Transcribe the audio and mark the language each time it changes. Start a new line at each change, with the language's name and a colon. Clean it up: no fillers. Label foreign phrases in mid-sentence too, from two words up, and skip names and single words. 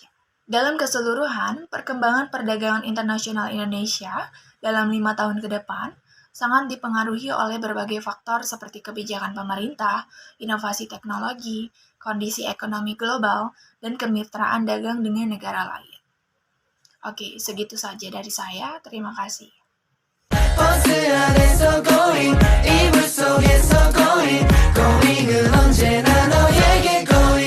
Indonesian: Dalam keseluruhan, perkembangan perdagangan internasional Indonesia dalam 5 tahun ke depan sangat dipengaruhi oleh berbagai faktor seperti kebijakan pemerintah, inovasi teknologi, kondisi ekonomi global, dan kemitraan dagang dengan negara lain. Oke, segitu saja dari saya. Terima kasih.
Korean: 버스 안에서 going 이불 속에서
English: going going
Korean: 은 언제나 너에게